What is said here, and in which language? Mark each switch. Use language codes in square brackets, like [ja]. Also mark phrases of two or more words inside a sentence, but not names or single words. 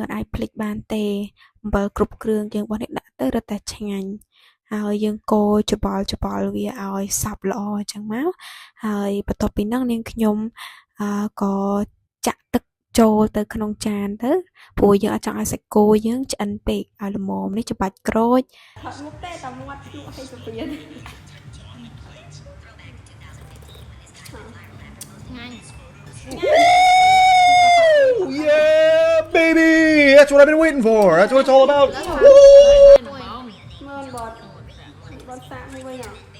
[km] អាចភ្លេចបានទេអំបិលគ្រប់គ្រឿងយើងបោះនេះដាក់ទៅរឹតតែឆ្ងាញ់ហើយយើងកូរច្បល់វាឲ្យសព្វល្អអញ្ចឹងមកហើយបន្ទាប់ពីហ្នឹងនាងខ្ញុំក៏ចាក់ទឹកចូលទៅក្នុងចានទៅព្រោះយើងអត់ចង់ឲ្យសាច់គោយើងឆ្អិនពេកឲ្យល្មមនេះច្បាច់ក្រូចថតមុខទេតែមាត់ភ្លក់ឲ្យសុភីឆ្ងាញ់ [en] Yeah, baby! That's what I've been waiting for. That's what it's all about. Woo! [km] មើលបត់សាកមួយវិញអត់